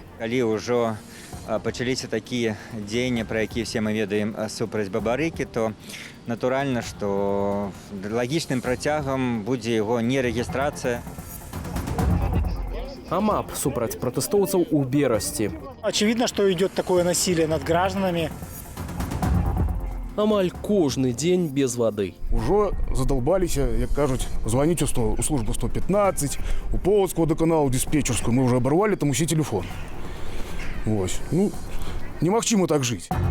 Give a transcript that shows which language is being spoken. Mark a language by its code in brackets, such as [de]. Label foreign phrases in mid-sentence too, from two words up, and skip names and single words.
[be] Калі ўжо пачаліся такія дзеянні, пра якія все мы ведаем супраць Бабарыкі, то натуральна, што лагічным працягам будзе яго нерэгістрацыя. АМАП супраць пратэстоўцаў у Берасці. [ru] Очевидно, что идет такое насилие над гражданами. [be] Амаль кожны дзень без вады. Ужо задолбаліся, як кажуць, званіць у службу 115, у Полацкого даканалу, диспетчерскую. [ru] Мы уже оборвали там усе телефоны. [be] Вось. Ну, немагчыма так жыць.